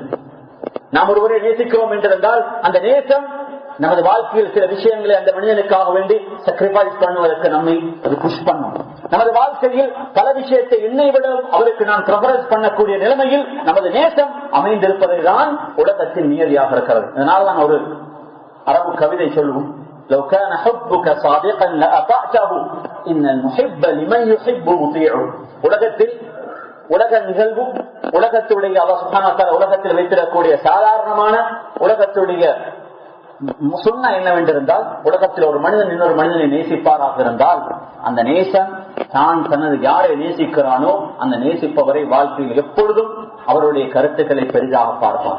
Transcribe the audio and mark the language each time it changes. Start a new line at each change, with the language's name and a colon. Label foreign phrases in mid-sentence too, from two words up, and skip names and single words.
Tamil: நாம் ஒருவரை நேசிக்கிறோம் என்றிருந்தால் அந்த நேசம் நமது வாழ்க்கையில் சில விஷயங்களை அந்த மனிதனுக்காக வேண்டி சாக்ரிஃபைஸ் பண்ணுவதற்கு நம்மை அது புஷ் பண்ணும். நமது வாழ்க்கையில் பல விஷயத்தை என்னை விட அவருக்கு நான் ப்ரிஃபரன்ஸ் பண்ணக்கூடிய நிலைமையில் நமது நேசம் அமைந்திருப்பதை தான் உலகத்தின் நியதியாக இருக்கிறது. அதனால நான் ஒரு அரபு கவிதை சொல்லுவோம்,
Arabic: لو كان حبك صادقا لأطعته إن المحب لمن يحب مطيع.
Tamil: உலகத்தில் உலக நிகழ்வு, உலகத்துடைய அல்லாஹ்
Arabic: سبحانه وتعالى
Tamil: உலகத்தில் வைத்திருக்கக்கூடிய சாதாரணமான உலகத்துடைய சுன்னா என்னவென்றிருந்தால், உலகத்தில் ஒரு மனிதன் இன்னொரு மனிதனை நேசிப்பாராக இருந்தால் அந்த நேசன் தான் தனது யாரை நேசிக்கிறானோ அந்த நேசிப்பவரை வாழ்க்கையில் எப்பொழுதும் அவருடைய கருத்துக்களை பெரிதாக பார்ப்பார்.